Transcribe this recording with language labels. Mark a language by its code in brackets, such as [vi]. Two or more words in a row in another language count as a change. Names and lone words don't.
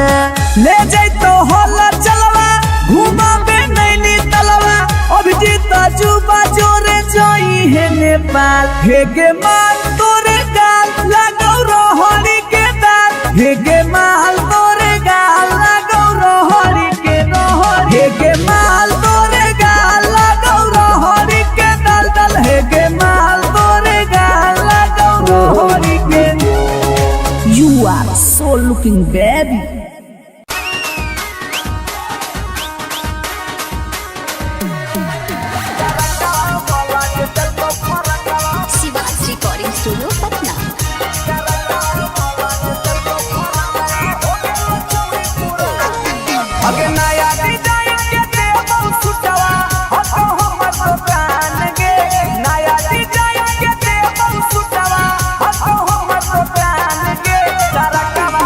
[mag] ले जैतो होला चलवा घुमा बे नैनी तलवा अभिजीत जुबा जोरे जोई है नेपाल हे गे माल तोरे गाल लगो रहड़ी के दाल हे गे माल तोरे गाल लगो रहड़ी के हे गे माल तोरे गाल लगो रहड़ी के दल हे गे माल तोरे गाल लगो रहड़ी के। [en] You are so looking baby. [mag] शिवाज रिकॉर्डिंग स्टूडियो पटना। अगे नया डिजाइन के देबो सुटवा हतो हमर दुकान गे नया डिजाइन के देबो सुटवा हतो हमर दुकान गे तरकवा